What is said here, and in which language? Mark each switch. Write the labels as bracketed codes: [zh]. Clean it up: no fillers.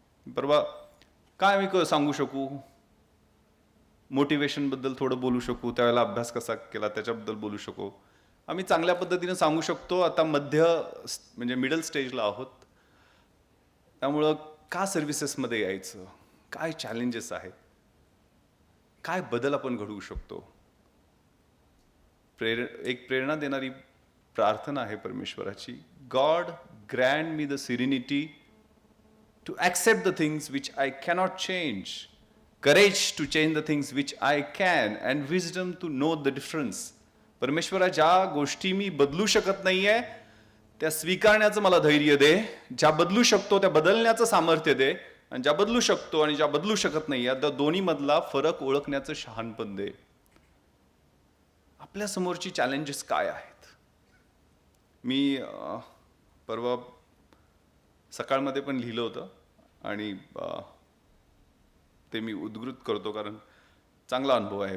[mr] परवा काय आम्ही सांगू शकू? मोटिवेशनबद्दल थोडं बोलू शकू, त्यावेळेला अभ्यास कसा केला त्याच्याबद्दल बोलू शकू. आम्ही चांगल्या पद्धतीने सांगू शकतो. आता म्हणजे मिडल स्टेजला आहोत, त्यामुळं का सर्व्हिसेसमध्ये यायचं, काय चॅलेंजेस आहेत, काय बदल आपण घडवू शकतो. एक प्रेरणा देणारी प्रार्थना आहे परमेश्वराची, [en] God grant me the serenity to accept the things which I cannot change, courage to change the things which I can, and wisdom to know the difference. [mr] परमेश्वरा, ज्या गोष्टी मी बदलू शकत नाहीये त्या स्वीकारण्याचं मला धैर्य दे, ज्या बदलू शकतो त्या बदलण्याचं सामर्थ्य दे, आणि ज्या बदलू शकतो आणि ज्या बदलू शकत नाही या दोन्ही मधला फरक ओळखण्याचं शहाणपण दे. आपल्या समोरची चॅलेंजेस काय आहेत? मी परवा सकाळमध्ये पण लिहिलं होतं आणि ते मी उद्धृत करतो कारण चांगला अनुभव आहे.